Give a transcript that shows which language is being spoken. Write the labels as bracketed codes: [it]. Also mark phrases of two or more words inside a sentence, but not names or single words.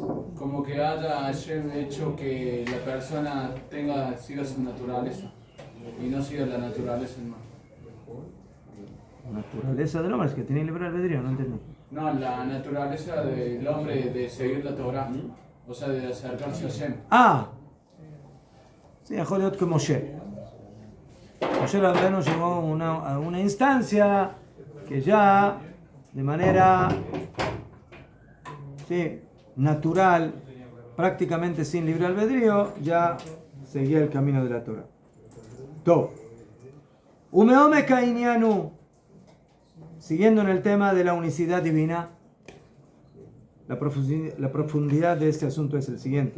[es] Como que haya Hashem hecho que la persona siga su naturaleza y no siga la naturaleza del mal. La naturaleza del hombre es que tiene libre albedrío, no entendí. No, la naturaleza del hombre de seguir la Torah, o sea, de acercarse a Hashem. Ah, sí, [he] יכול להיות como Moshe. [es] Moshe Rabbeinu llegó a una instancia que ya de manera natural, prácticamente sin libre albedrío, ya seguía el camino de la Torah. Todo. Umeome Kainianu, siguiendo en el tema de la unicidad divina, la profundidad de este asunto es el siguiente.